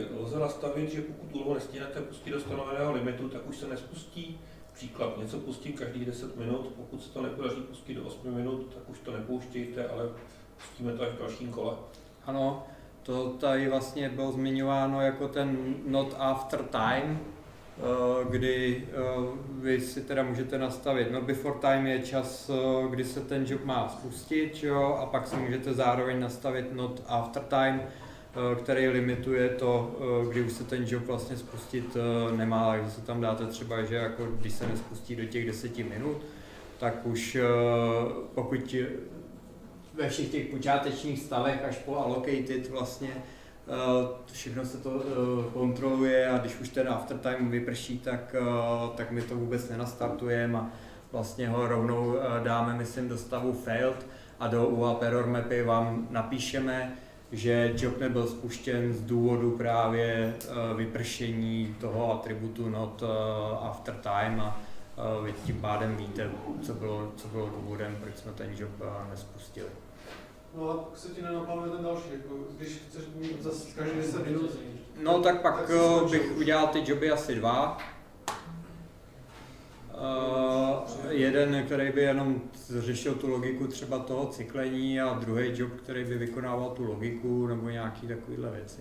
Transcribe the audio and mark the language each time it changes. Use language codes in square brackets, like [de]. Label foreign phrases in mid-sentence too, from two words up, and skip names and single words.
[cs] Lze nastavit, že pokud úlohu nestihnete pustit do stanoveného limitu, tak už se nespustí. Příklad, něco pustím každých 10 minut, pokud se to nepodaří pustit do 8 minut, tak už to nepouštějte, ale pustíme to až v dalším kole. Ano, to tady vlastně bylo zmiňováno jako ten [en] not after time, [cs] kdy vy si teda můžete nastavit [en] not before time [cs] je čas, kdy se ten job má spustit, jo? A pak si můžete zároveň nastavit [en] not after time, [cs] který limituje to, kdy už se ten job vlastně spustit nemá, takže se tam dáte třeba, že jako když se nespustí do těch 10 minut, tak už pokud ve všech těch počátečních stavech až po allocated vlastně všechno se to kontroluje a když už ten aftertime vyprší, tak my to vůbec nenastartujeme a vlastně ho rovnou dáme, myslím, do stavu failed a do UAP error mapy vám napíšeme, že job nebyl spuštěn z důvodu právě vypršení toho atributu [en] not after time [cs] a vy tím pádem víte, co bylo důvodem, proč jsme ten job nespustili. No a pak se ti nenaplánuje ten další, jako když chceš mít zase každý 10 minut. No tak pak bych udělal ty joby asi 2. Jeden, který by jenom řešil tu logiku třeba toho cyklení a druhý job, který by vykonával tu logiku nebo nějaký takovýhle věci.